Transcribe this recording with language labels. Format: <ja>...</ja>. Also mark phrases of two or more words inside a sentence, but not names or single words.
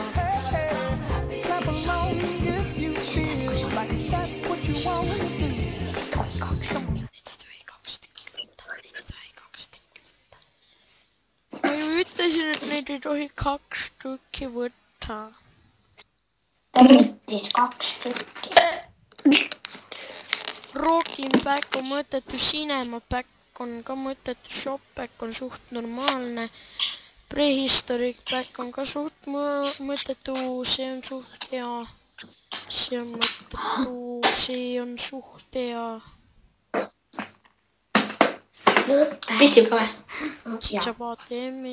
<et>Ma ju ütlesin, et neid ei tohi 2 tükki võtta. Ta võttis 2 tükki. Roki back on mõttetu,</et> <en>cinema back</en> <et>on ka mõttetu,</et> <en>shop back</en> <et>on suht normaalne,</et> <en>prehistoric back</en> <et>on ka suht mõttetu, see on suht hea, see on mõttetu, see on suht hea. Pissib ka või? Siit saab ATM-i,</et>